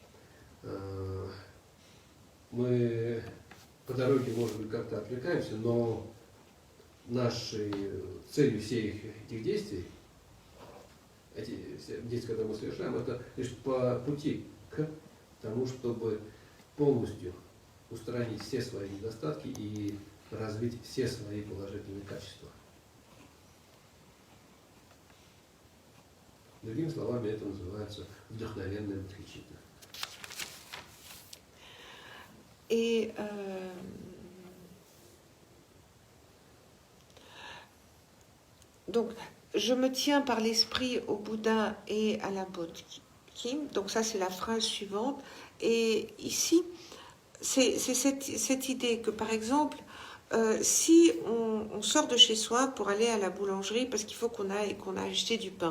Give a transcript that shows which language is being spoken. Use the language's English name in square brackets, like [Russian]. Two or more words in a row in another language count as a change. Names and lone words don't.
[Russian] Мы по дороге, может быть, как-то отвлекаемся, но целью всех этих действий, эти действия, которые мы совершаем, это лишь по пути к тому, чтобы полностью устранить все свои недостатки и развить все свои положительные качества. Другими словами, это называется вдохновенная бодхичитта. [French] Et donc, je me tiens par l'esprit au Bouddha et à la Bodhi. Donc ça, c'est la phrase suivante. Et ici, c'est cette idée que, par exemple, si on sort de chez soi pour aller à la boulangerie parce qu'il faut qu'on a acheté du pain.